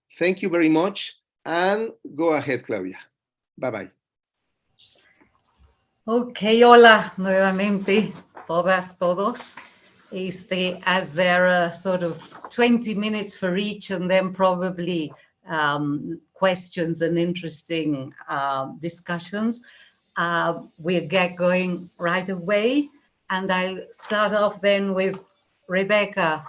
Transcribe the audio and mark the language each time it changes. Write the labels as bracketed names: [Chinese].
[English] Thank you very much, and go ahead, Claudia. Bye-bye. [Spanish] Ok, hola nuevamente, todas, todos. [English] As there are sort of 20 minutes for each and then probably questions and interesting discussions, we'll get going right away. And I'll start off then with Rebecca.